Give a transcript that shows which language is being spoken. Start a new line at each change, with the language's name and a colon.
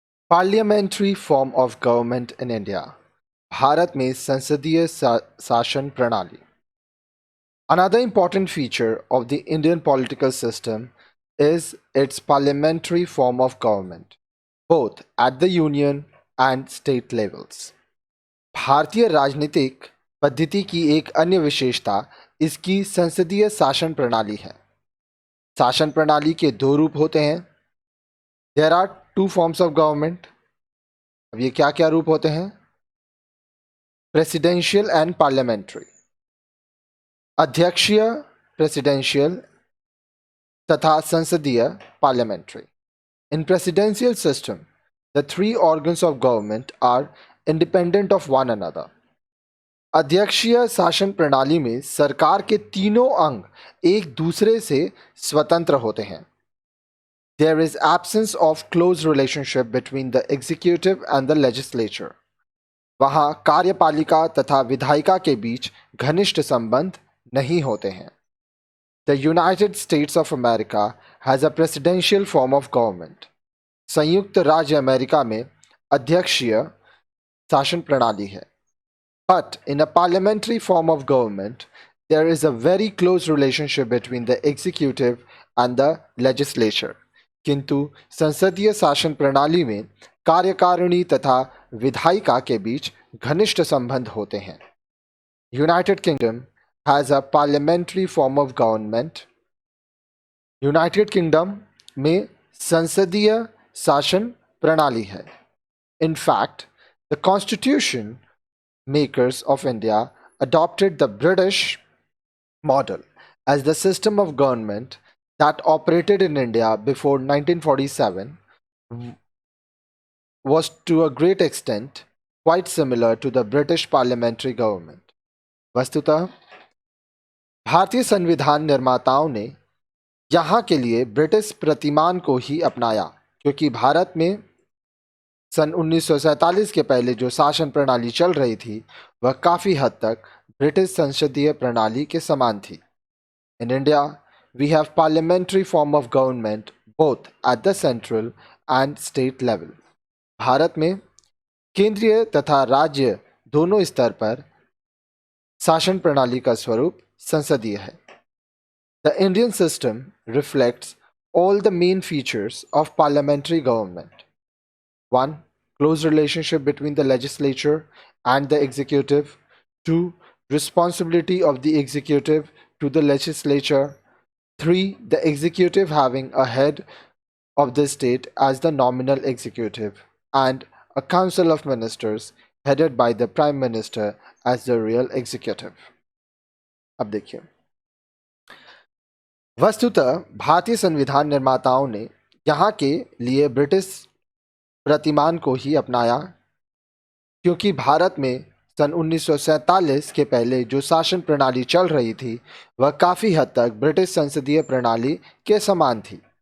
English: Parliamentary form of government in India.
Hindi: Bharat में संसदीय शासन प्रणाली.
English: Another important feature of the Indian political system is its parliamentary form of government, both at the union and state levels.
Hindi: भारतीय राजनीतिक पद्धति की एक अन्य विशेषता इसकी संसदीय शासन प्रणाली है. शासन प्रणाली के दो रूप होते हैं.
English: There are two forms of government.
Hindi: अब ये क्या क्या रूप होते हैं?
English: Presidential and parliamentary.
Hindi: अध्यक्षीय प्रेसिडेंशियल तथा संसदीय parliamentary.
English: In presidential system, the three organs of government are independent of one another.
Hindi: अध्यक्षीय शासन प्रणाली में सरकार के तीनों अंग एक दूसरे से स्वतंत्र होते हैं.
English: There is absence of close relationship between the executive and the legislature.
Hindi: वहाँ कार्यपालिका तथा विधायिका के बीच घनिष्ठ संबंध नहीं होते हैं.
English: The United States of America has a presidential form of government.
Hindi: संयुक्त राज्य अमेरिका में अध्यक्षीय शासन प्रणाली है.
English: But in a parliamentary form of government, there is a very close relationship between the executive and the legislature.
Hindi: किंतु संसदीय शासन प्रणाली में कार्यकारिणी तथा विधायिका के बीच घनिष्ठ संबंध होते हैं.
English: United Kingdom has a parliamentary form of government.
Hindi: United kingdom में संसदीय शासन प्रणाली है.
English: In fact, the constitution makers of India adopted the British model as the system of government that operated in India before 1947 was to a great extent quite similar to the British parliamentary government.
Hindi: वस्तुतः भारतीय संविधान निर्माताओं ने यहाँ के लिए British प्रतिमान को ही अपनाया, क्योंकि भारत में सन 1947 के पहले जो शासन प्रणाली चल रही थी वह काफ़ी हद तक ब्रिटिश संसदीय प्रणाली के समान थी.
English: In India, we have parliamentary form of government both at the central and state level.
Hindi: Bharat में केंद्रीय तथा राज्य दोनों स्तर पर शासन प्रणाली का स्वरूप संसदीय है.
English: The Indian system reflects all the main features of parliamentary government. 1. Close relationship between the legislature and the executive. 2. Responsibility of the executive to the legislature. 3. The executive having a head of the state as the nominal executive and a council of ministers headed by the prime minister as the real executive.
Hindi: अब देखिए, वस्तुतः भारतीय संविधान निर्माताओं ने यहाँ के लिए ब्रिटिश प्रतिमान को ही अपनाया, क्योंकि भारत में सन 1947 के पहले जो शासन प्रणाली चल रही थी वह काफ़ी हद तक ब्रिटिश संसदीय प्रणाली के समान थी.